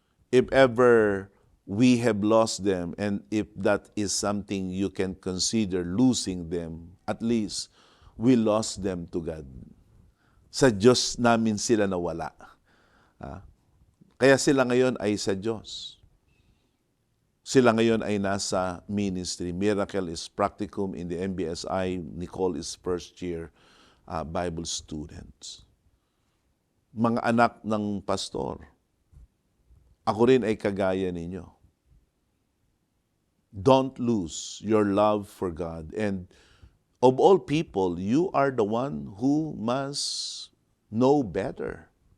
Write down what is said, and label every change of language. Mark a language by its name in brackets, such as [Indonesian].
[English] If ever we have lost them, and if that is something you can consider losing them, at least we lost them to God. [Filipino] Sa Diyos namin sila nawala. Kaya sila ngayon ay sa Diyos. Sila ngayon ay nasa ministry. [English] Miracle is practicum in the MBSI. Nicole is first year Bible student. [Filipino] Mga anak ng pastor. Ako rin ay kagaya ninyo. [English] Don't lose your love for God. And of all people, you are the one who must know better.